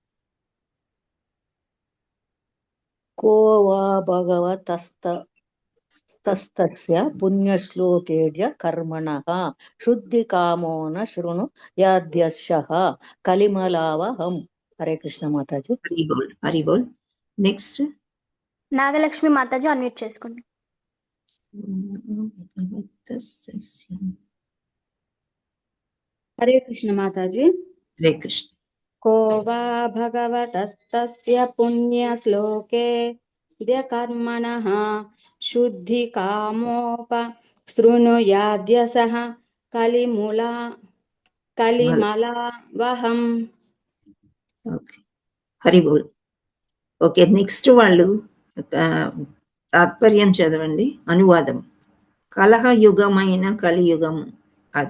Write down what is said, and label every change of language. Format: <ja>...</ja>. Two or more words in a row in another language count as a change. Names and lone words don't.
<sa>కో వా భగవతస్తస్య పుణ్యశ్లోకేడ్య కర్మణః శుద్ధి కామో న శృణు యాద్యస్యః కలిమలావహం.</sa> <te>హరే కృష్ణ మాతాజీ. హరి బోల్, హరి బోల్. నెక్స్ట్ నాగలక్ష్మి మాతాజీ అన్మ్యూట్ చేసుకోండి. హరే కృష్ణ మాతాజీ. హరే కృష్ణ.</te> <sa>को वा भगवतस्तस्य पुण्यश्लोके कर्मणः शुद्धिकामोप शृणुयाद्यसः కలిమలావహం.</sa> <te>ఓకే, హరి బోల్. ఓకే, నెక్స్ట్ వాళ్ళు తాత్పర్యం చదవండి, అనువాదం. కలహయుగమైన కలియుగం అది.</te>